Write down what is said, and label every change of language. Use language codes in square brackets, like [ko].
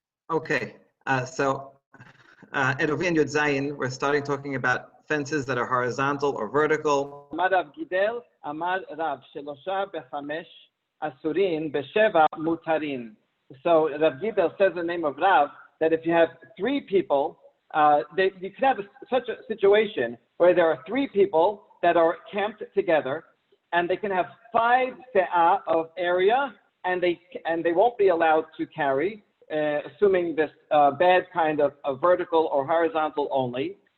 [en] Okay, Eruvin Yud Zayin, we're starting talking about fences that are horizontal or vertical. [he] אמר רב גידל, אמר רב, שלושה בחמש אסורים, בשבע מותרים. [en] So Rav Gidel says in the name of Rav that if you have three people, you can have such a situation where there are three people that are camped together, and they can have 5 se'ah of area, and they won't be allowed to carry, assuming this bad kind of vertical or horizontal only.